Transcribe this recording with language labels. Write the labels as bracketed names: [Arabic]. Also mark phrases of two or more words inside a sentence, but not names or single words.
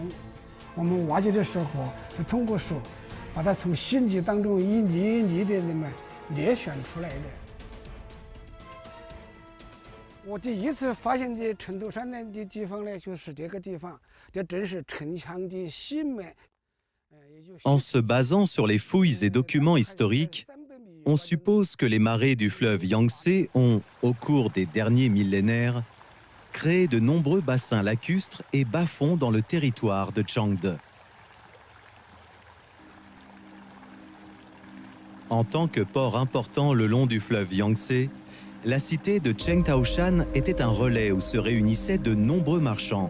[Chinese] 我们挖掘的时候是通过手把它从细泥当中一粒一粒的那么裂选出来的。我第一次发现的成都山的地方呢，就是这个地方，这正是城墙的西面。 [French] En se basant sur les fouilles et documents historiques, on suppose que les marées du fleuve Yangtze ont, au cours des derniers millénaires, créé de nombreux bassins lacustres et bas-fonds dans le territoire de Changde. En tant que port important le long du fleuve Yangtze, la cité de Cheng Taoshan était un relais où se réunissaient de nombreux marchands.